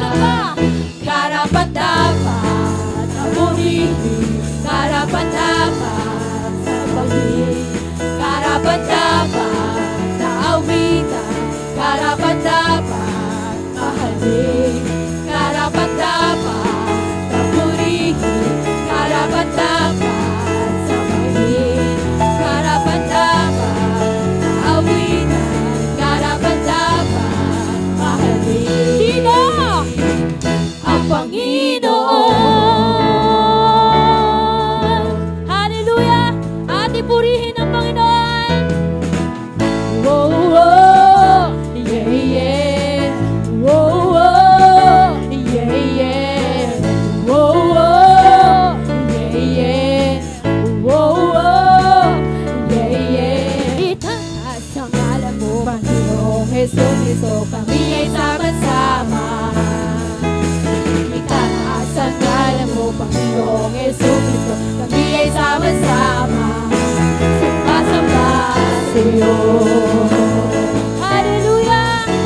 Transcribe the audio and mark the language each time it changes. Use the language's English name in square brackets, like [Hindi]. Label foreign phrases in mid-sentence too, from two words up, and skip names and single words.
[Filipino] Karapat-dapat na purihin, karapat-dapat sambahin, karapat-dapat na awitan, karapat-dapat mahalin, karapat-dapat na purihin, karapat-dapat sambahin, karapat-dapat na awitan, karapat-dapat mahalin. Sino? Ang Panginoon. Hallelujah! Ating purihin ang Panginoon. [English] Whoa, whoa, yeah, yeah. Whoa, whoa, yeah, yeah. Whoa, whoa, yeah, yeah. Whoa, whoa, yeah, yeah. [Filipino] Itaas ang ngalan mo, Panginoong Jesucristo, kami ay sama-sama. Itaas ang ngalan mo, Panginoong Jesucristo, kami ay sama-sama. Samba sa'yo. Hallelujah!